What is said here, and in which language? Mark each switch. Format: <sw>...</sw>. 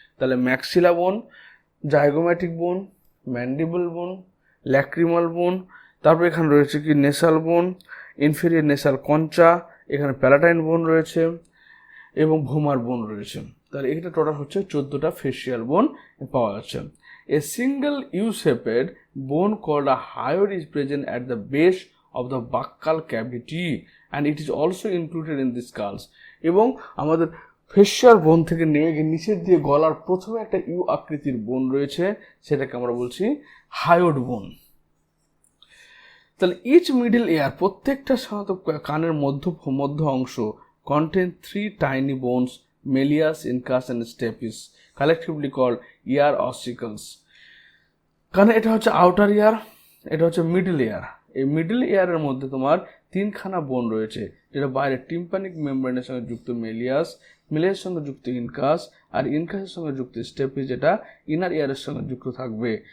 <bn>তাহলে ম্যাক্সিলা বোন, জাইগোম্যাটিক বোন, ম্যান্ডিবল বোন, ল্যাক্রিমাল বোন, তারপর এখানে রয়েছে কি নেসাল বোন, ইনফেরিয়র নেসাল কঞ্চা, এখানে প্যালাটাইন বোন রয়েছে এবং ভোমার বোন রয়েছে। তাহলে এটা টোটাল হচ্ছে 14টা ফেসিয়াল বোন পাওয়া যাচ্ছে।</bn> <en>A single U-shaped bone called a hyoid is present at the base of the buccal cavity and it is also included in the skulls.</en> <bn>এবং আমাদের ফেসিয়াল বোন থেকে নেমে গিয়ে নিচের দিয়ে গলার প্রথমে একটা ইউ আকৃতির বোন রয়েছে, সেটাকে আমরা বলছি হায়োড বোন।</bn> <en>তাহলে each middle ear,</en> <bn>প্রত্যেকটা সাধারণত কানের মধ্য অংশ</bn> <en>contain 3 tiny bones, malleus, incus and stapes, collectively called ear ossicles.</en> <bn>কারণ এটা হচ্ছে আউটার ইয়ার, এটা হচ্ছে মিডল এয়ার। এই মিডল এয়ারের মধ্যে তোমার 3খানা বোন রয়েছে, যেটা বাইরে টিম্পানিক মেমব্রেনের সঙ্গে যুক্ত মেলিয়াস, মেলিয়াসের সঙ্গে যুক্ত ইনকাস, আর ইনকাসের সঙ্গে যুক্ত স্টেপিস, যেটা ইনার ইয়ারের সঙ্গে যুক্ত থাকবে।</bn>